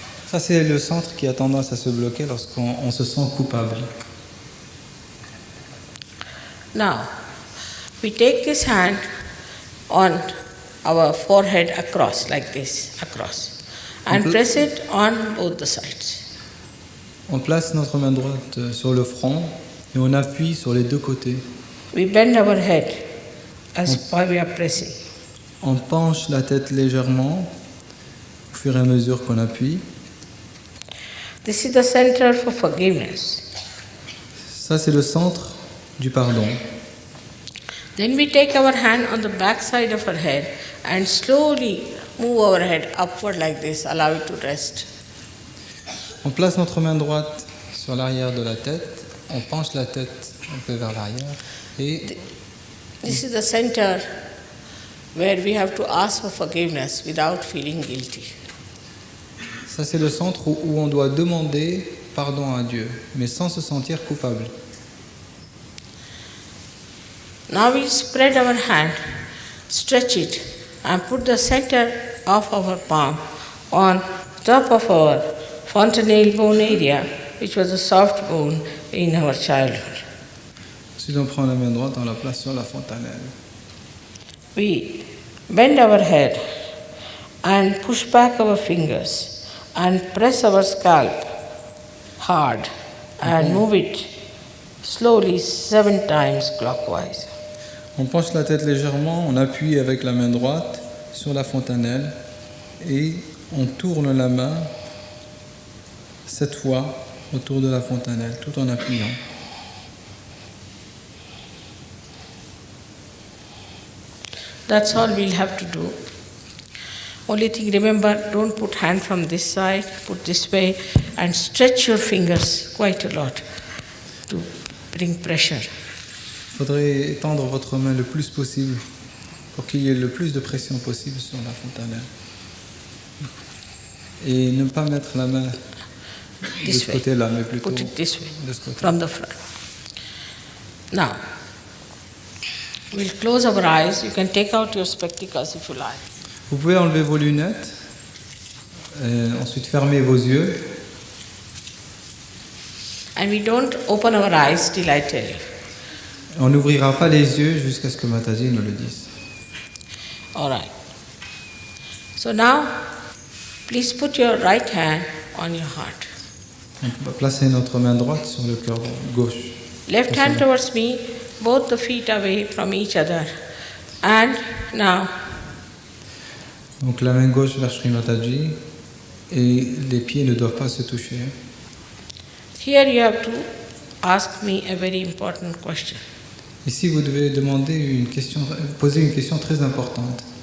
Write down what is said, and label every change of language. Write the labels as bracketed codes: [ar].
[fr] Ça, c'est le centre qui a tendance à se bloquer lorsqu'on se sent coupable. [en] Now, we take this hand on our forehead across, like this, across, and press it on both the sides. [fr] On place notre main droite sur le front et on appuie sur les deux côtés. [en] We bend our head as we are pressing. [fr] On penche la tête légèrement au fur et à mesure qu'on appuie. [en] This is the center for forgiveness. [fr] Ça, c'est le centre du pardon. [en] Then we take our hand on the back side of our head and slowly move our head upward like this, allow it to rest. [fr] On place notre main droite sur l'arrière de la tête, on penche la tête un peu vers l'arrière et [en] This is the center where we have to ask for forgiveness without feeling guilty. [fr] ça, c'est le centre où on doit demander pardon à Dieu, mais sans se sentir coupable. [en] Now we spread our hand, stretch it, and put the center of our palm on top of our fontanelle bone area, which was a soft bone in our childhood. [fr] Ensuite, on prend la main droite, on la place sur la fontanelle. [en] We bend our head and push back our fingers and press our scalp hard and move it slowly 7 times clockwise. [fr] On penche la tête légèrement, on appuie avec la main droite sur la fontanelle et on tourne la main 7 fois autour de la fontanelle, tout en appuyant. [en] That's all we'll have to do. Only thing, remember, don't put hand from this side, put this way, and stretch your fingers quite a lot to bring pressure. [fr] Il faudrait étendre votre main le plus possible pour qu'il y ait le plus de pression possible sur la fontanelle. Et ne pas mettre la main de [en] This [fr] ce [en] way. [fr] côté-là, mais plutôt [en] Put it this way, [fr] de ce côté. [en] from the front. Now, we'll close our eyes. You can take out your spectacles if you like. [fr] Vous pouvez enlever vos lunettes, ensuite fermer vos yeux. [en] And we don't open our eyes till I tell you. [fr] On n'ouvrira pas les yeux jusqu'à ce que Mataji nous le dise. [en] All right. So now, please put your right hand on your heart. [fr] On va placer notre main droite sur le cœur gauche. [en] Left hand towards me, both the feet away from each other. And now, [fr] Donc la main gauche vers Shri Mataji et les pieds ne doivent pas se toucher. [en] here you have to ask me a very important question. [fr] Ici, vous devez poser une question très importante.